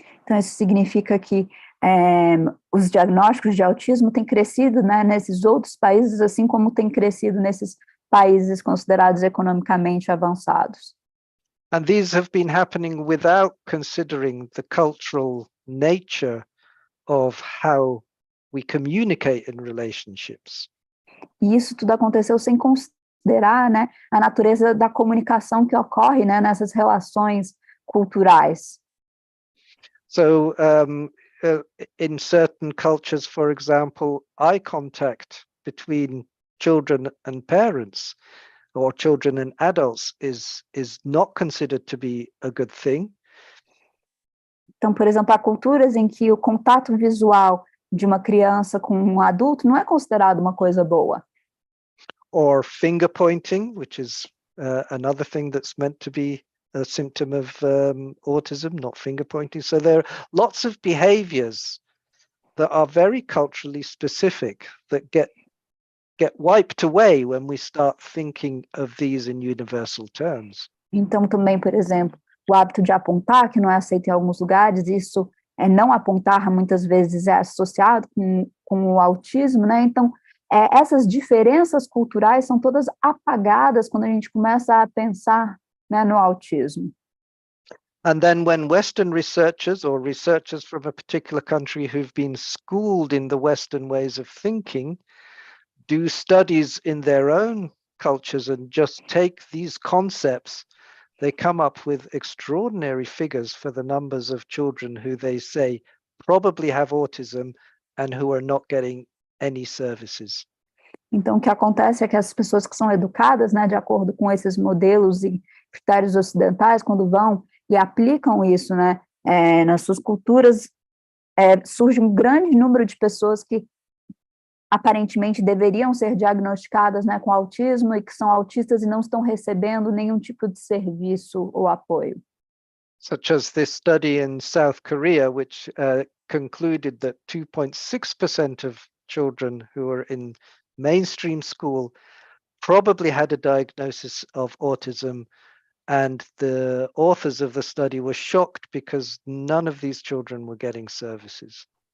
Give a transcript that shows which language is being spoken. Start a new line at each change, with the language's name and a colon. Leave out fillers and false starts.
Portuguese: Então, isso significa que os diagnósticos de autismo têm crescido, né, nesses outros países, assim como têm crescido nesses países considerados economicamente avançados.
English: And these have been happening without considering the cultural nature of how we communicate in relationships.
Portuguese: E isso tudo aconteceu sem considerar, né, a natureza da comunicação que ocorre, né, nessas relações culturais.
English: So in certain cultures, for example, eye contact between children and parents or children and adults is not considered to be a good thing.
Portuguese: Então, por exemplo, há culturas em que o contato visual de uma criança com um adulto não é considerado uma coisa boa.
English: Or finger pointing, which is another thing that's meant to be a symptom of autism, not finger pointing. So there are lots of behaviors that are very culturally specific that get wiped away when we start thinking of these in universal terms.
Portuguese: Então, também, por exemplo, o hábito de apontar, que não é aceito em alguns lugares, isso não apontar muitas vezes é associado com o autismo, né? Então, essas diferenças culturais são todas apagadas quando a gente começa a pensar, né, no autismo.
English: And then when Western researchers or researchers from a particular country who've been schooled in the Western ways of thinking do studies in their own cultures and just take these concepts, they come up with extraordinary figures for the numbers of children who they say probably have autism and who are not getting any services.
Portuguese: Então, o que acontece é que as pessoas que são educadas, né, de acordo com esses modelos e critérios ocidentais, quando vão e aplicam isso, né, nas suas culturas, surge um grande número de pessoas que aparentemente deveriam ser diagnosticadas, né, com autismo e que são autistas e não estão recebendo nenhum tipo de serviço ou apoio.
English: Such as this study in South Korea, which concluded that 2.6% of children who are in mainstream school probably had a diagnosis of autism, And the authors of the study were shocked because none of these children were getting services.